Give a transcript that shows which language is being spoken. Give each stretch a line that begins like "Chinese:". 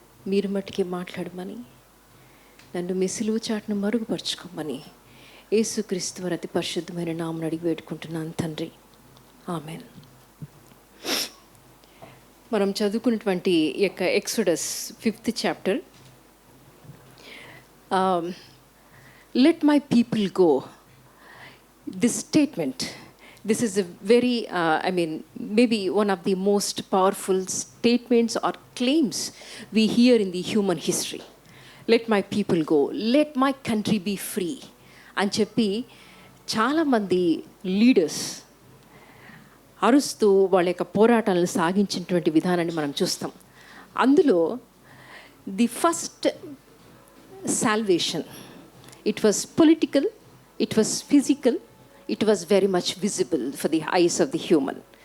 Telugu: మీరు మట్టుకే మాట్లాడమని, నన్ను మీ సిలువ చాటును మరుగుపరుచుకోమని యేసుక్రీస్తు వారి అతి పరిశుద్ధమైన నామమున అడిగి వేడుకుంటున్నాను తండ్రి. ఆమెన్. మనం చదువుకున్నటువంటి యొక్క
English: Exodus 5th chapter, let my people go. This statement this is a very, maybe one of the most powerful statements or claims we hear in the human history. Let my people go, let my country be free
Telugu: అని చెప్పి చాలామంది leaders అరుస్తూ వాళ్ళ యొక్క పోరాటాలను సాగించినటువంటి విధానాన్ని మనం చూస్తాం. అందులో
English: The first salvation, it was political, it was physical, it was very much visible for the eyes of the human.